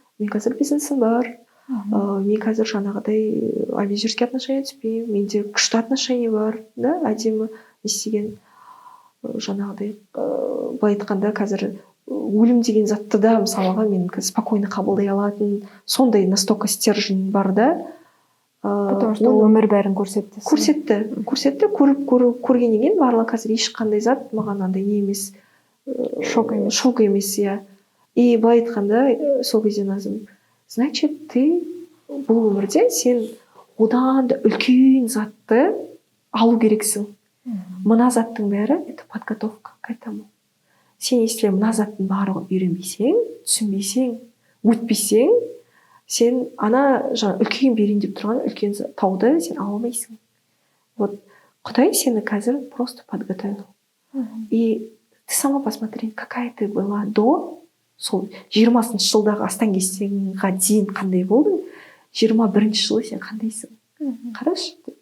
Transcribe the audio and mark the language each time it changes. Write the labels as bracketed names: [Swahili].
[Kazakh] Мен қазір бизнесім бар. Мен қазір жаңағыдай абьюзерский отношения түспеймін. Менде күшті отношения бар, да, әдемі естіген. Жаңағыдай былай айтқанда қазір өлім деген затты да мысалға мен спокойно қабылдай алатын сондай настолько стержень бар да. [Russian] Потому что [Kazakh] өмір бәрін көрсетті. Көрсетті, көргеннен кейін барлығы қазір ешқандай зат маған андай не емес, шок емес, иә. И былай айтқанда сол кезде Назым, [Russian] значит, ты [Kazakh] бұл өмірде сен одан да үлкен затты алу керексің. Мына заттың бәрі [Russian] это подготовка к этому. [Kazakh] Сен если мына заттың барлығын үйренбесең, түсінбесең, өтпесең, сен ана жаңа үлкен берейін деп тұрған үлкен тауды сен ала алмайсың. [Russian] Вот [Kazakh] Құдай сені қазір [Russian] просто подготовил. И ты сама посмотри, какая ты была до, [Kazakh] сол 20-шы жылдағы астан кестеңға дейін қандай болдың, 21-ші жылы сен қандайсың. Қарашы.